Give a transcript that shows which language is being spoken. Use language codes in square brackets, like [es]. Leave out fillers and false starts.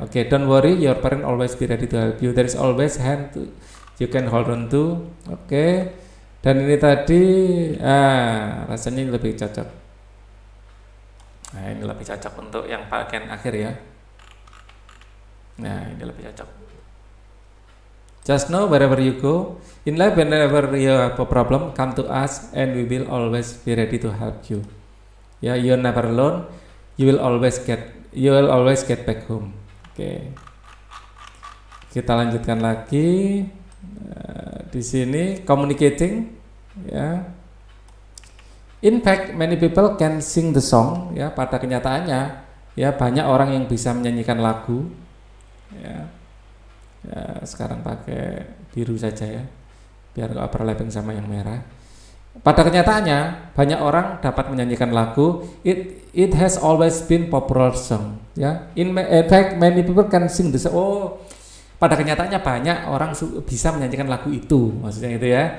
[en] Oke, don't worry, your parent always be ready to help you. There is always hand you can hold on to. Oke. [id] Dan ini tadi rasanya ini lebih cocok. Nah, ini lebih cocok untuk yang bagian akhir ya. Nah, ini lebih cocok. [en] Just know wherever you go in life, whenever you have a problem, come to us and we will always be ready to help you. Ya, you're never alone. You will always get back home. Oke. [id] Kita lanjutkan lagi. Di sini communicating, ya. [en] In fact, many people can sing the song. [id] Ya, pada kenyataannya, ya banyak orang yang bisa menyanyikan lagu. Ya. Ya, sekarang pakai biru saja ya, biar nggak overlapping sama yang merah. Pada kenyataannya banyak orang dapat menyanyikan lagu. [en] It has always been popular song. Ya, in fact many people can sing this. [id] Oh, pada kenyataannya banyak orang bisa menyanyikan lagu itu, maksudnya itu ya.